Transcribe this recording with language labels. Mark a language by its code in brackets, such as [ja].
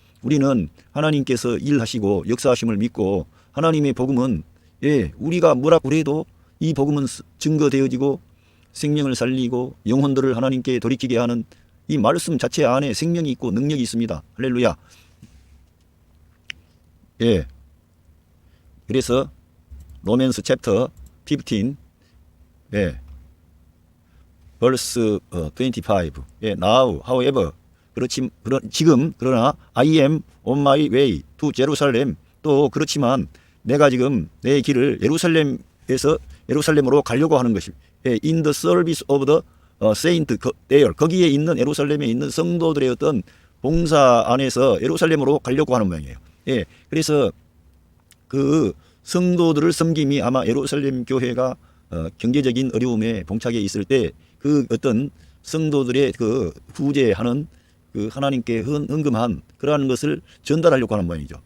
[ko] 우리는 하나님께서 일하시고 역사하심을 믿고 하나님의 복음은 우리가 뭐라고 해도 이 복음은 증거되어지고 생명을 살리고 영혼들을 하나님께 돌이키게 하는 이 말씀 자체 안에 생명이 있고 능력이 있습니다. 할렐루야. 예. 그래서 로맨스 챕터 15, 예, verse 25. [en] 예, now, however, [ko] 지금 그러나 [en] I am on my way to Jerusalem. [ko] 또 그렇지만 내가 지금 내 길을 예루살렘으로 가려고 하는 것이, 예, [en] in the service of the saint there. [ko] 거기에 있는 예루살렘에 있는 성도들의 어떤 봉사 안에서 예루살렘으로 가려고 하는 모양이에요. 예, 그래서 그 성도들을 섬김이 아마 예루살렘 교회가 경제적인 어려움에 봉착해 있을 때 그 어떤 성도들의 그 구제하는 그 하나님께 헌금한 그러한 것을 전달하려고 하는 모양이죠.